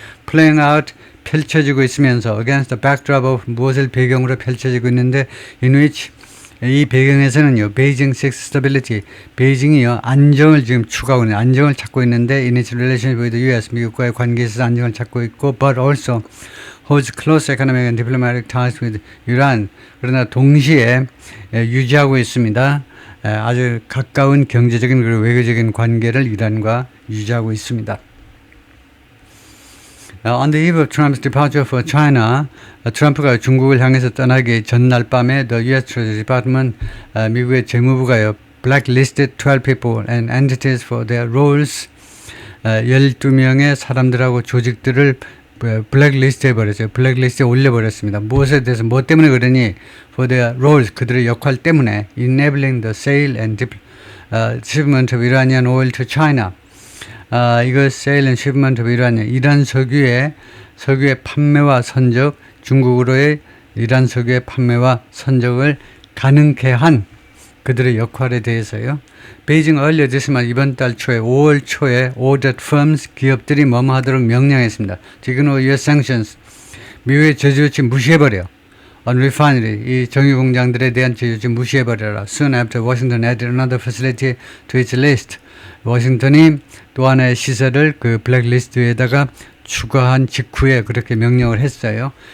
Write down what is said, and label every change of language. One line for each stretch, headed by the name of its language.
English: Playing out,
Korean: 펼쳐지고 있으면서
English: against the backdrop of,
Korean: 무엇을 배경으로 펼쳐지고 있는데
English: in which,
Korean: 이 배경에서는요,
English: 베이징 seeks stability,
Korean: 베이징이요 안정을 지금 추구하고 있는, 안정을 찾고 있는데
English: in its relationship with the US,
Korean: 미국과의 관계에 있어서 안정을 찾고 있고
English: but also holds close economic and diplomatic ties with Iran,
Korean: 그러나 동시에 유지하고 있습니다. 아주 가까운 경제적인 그리고 외교적인 관계를 이란과 유지하고 있습니다.
English: On the eve of Trump's departure for China,
Korean: 트럼프가 중국을 향해서 떠나기 전날 밤에
English: the U.S. Treasury Department,
Korean: 미국의 재무부가요,
English: blacklisted 12 people and entities for their roles,
Korean: 12명의 사람들하고 조직들을 블랙리스트 해버렸어요. 블랙리스트에 올려버렸습니다. 무엇에 대해서, 뭐 때문에 그러니?
English: For their roles,
Korean: 그들의 역할 때문에
English: enabling the sale and shipment of Iranian oil to China.
Korean: 이거
English: sale and shipment of
Korean: 이란 석유의 판매와 선적, 중국으로의 이란 석유의 판매와 선적을 가능케 한 그들의 역할에 대해서요. 베이징
English: earlier this month,
Korean: 이번 달 초에 5월 초에
English: ordered firms,
Korean: 기업들이 뭐뭐 하도록 명령했습니다. 지금
English: US sanctions,
Korean: 미국의 제재 조치 무시해버려.
English: On refinery,
Korean: 이 정유공장들에 대한 제재 조치 무시해버려라.
English: Soon after, Washington added another facility to its list.
Korean: 워싱턴이 또 하나의 시설을 그 블랙리스트에다가 추가한 직후에 그렇게 명령을 했어요.